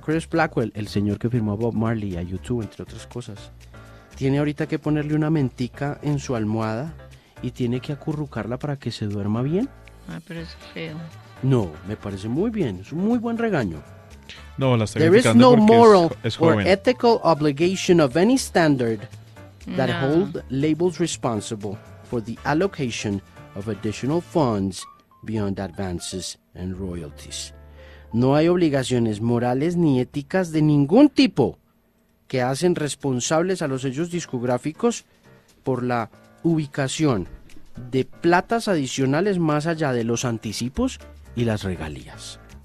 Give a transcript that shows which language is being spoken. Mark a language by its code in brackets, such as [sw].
[es] Chris Blackwell, el señor que firmó a Bob Marley y a YouTube, entre otras cosas, tiene ahorita que ponerle una mentica en su almohada y tiene que acurrucarla para que se duerma bien. Ah, pero es feo. No, me parece muy bien, es un muy buen regaño. No, la está criticando porque es joven. [en] There is no moral or ethical obligation of any standard that hold labels responsible for the allocation of additional funds beyond advances and royalties. [es] No hay obligaciones morales ni éticas de ningún tipo que hacen responsables a los sellos discográficos por la ubicación de platas adicionales más allá de los anticipos y las regalías.